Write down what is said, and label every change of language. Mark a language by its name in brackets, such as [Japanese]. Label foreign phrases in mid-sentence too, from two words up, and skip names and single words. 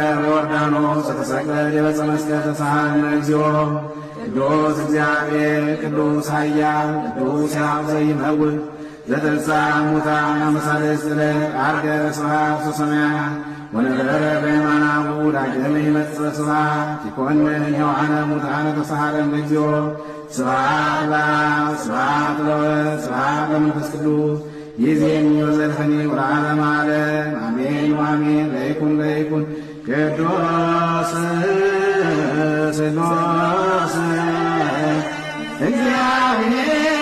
[Geez] በዮርዳኖስ ዘተሰቅለ በዕፀ መስቀል ተሳሃለነ እግዚኦ ቅዱስ እግዚአብሔር ቅዱስ ኃያል ቅዱስ ሕያው ዘይመውት ዘተንሥአ እሙታን አመሳለስት ዕለት ዐርገ ስብሐት ወሰማያት ወነበረ በየማናሁ ዳግመ ይመጽእ ስብሐት ይኰንን ሕያዋነ ሙታነ ተሳሃለነ እግዚኦ ስብሐት ለአብ ስብሐት ለወልድ ስብሐት ለመንፈስ ቅዱስ ይእዜኒ ወዘልፈኒ ወለዓለመ ዓለም አሜን ወአሜን። ለይኩን ቅዱስ ስሉስ እግዚአብሔር